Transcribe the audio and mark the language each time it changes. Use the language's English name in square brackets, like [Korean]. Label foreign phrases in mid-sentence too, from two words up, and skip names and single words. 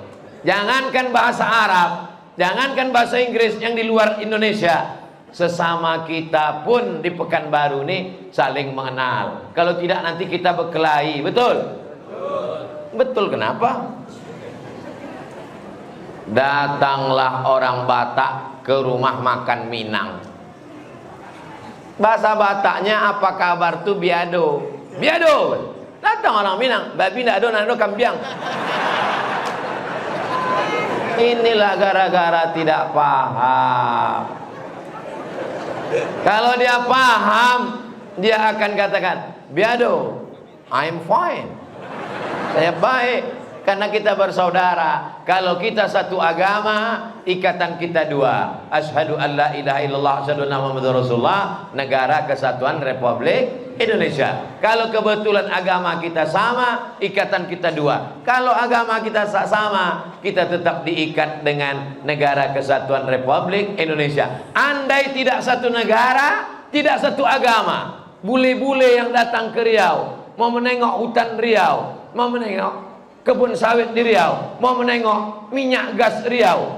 [Indonesian] Jangankan bahasa Arab, jangankan bahasa Inggris yang di luar Indonesia, sesama kita pun di Pekanbaru nih saling mengenal. Kalau tidak nanti kita berkelahi, betul? Betul, kenapa? Datanglah orang Batak ke rumah makan Minang. Bahasa Bataknya apa kabar tuh biado. Biado. Datang orang Minang, babi nado nado kambiang. Inilah gara-gara tidak paham. Kalau dia paham, dia akan katakan, biado, [English] I'm fine. [Indonesian] Saya baik. Karena kita bersaudara. Kalau kita satu agama, ikatan kita dua. [Arabic] أشهد أن لا إله إلا الله، أشهد أن محمدا رسول الله. [Indonesian] Negara Kesatuan Republik Indonesia. Kalau kebetulan agama kita sama, ikatan kita dua. Kalau agama kita sama, kita tetap diikat dengan Negara Kesatuan Republik Indonesia. Andai tidak satu negara, tidak satu agama, bule-bule yang datang ke Riau, mau menengok hutan Riau, mau menengok kebun sawit di Riau, mau menengok minyak gas Riau.